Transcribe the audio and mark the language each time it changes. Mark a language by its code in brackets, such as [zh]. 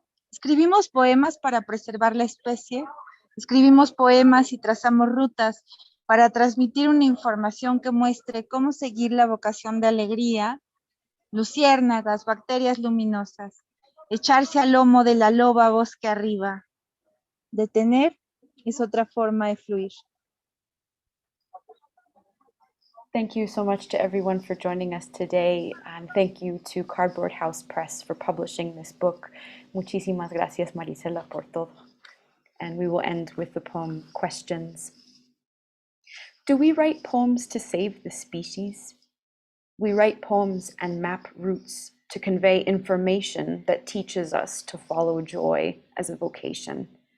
[es] ¿Escribimos poemas para preservar la especie? ¿Escribimos poemas y trazamos rutas para transmitir una información que muestre cómo seguir la vocación de alegría, luciérnagas, bacterias luminosas, echarse al lomo de la loba bosque arriba? Detener es otra forma de fluir. [en] Thank you so much to everyone for joining us today, and thank you to Cardboard House Press for publishing this book. [es] Muchísimas gracias, Maricela, por todo. [en] And we will end with the poem Questions. Do we write poems to save the species? We write poems and map routes to convey information that teaches us to follow joy as a vocation.